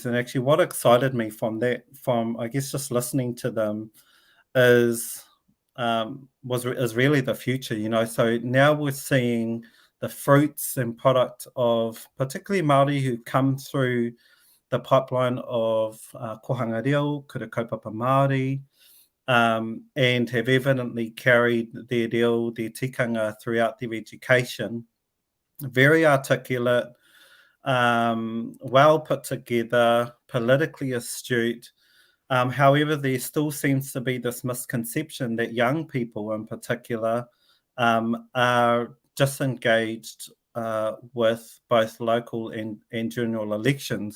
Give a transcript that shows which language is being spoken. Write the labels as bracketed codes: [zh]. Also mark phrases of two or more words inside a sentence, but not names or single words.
[en] And actually what excited me from I guess just listening to them is really the future, So now we're seeing the fruits and product of particularly Māori who come through the pipeline of kohanga reo, kura kaupapa Māori, and have evidently carried their reo, their tikanga throughout their education. Very articulate, well put together, politically astute. However, there still seems to be this misconception that young people in particular are disengaged with both local and general elections.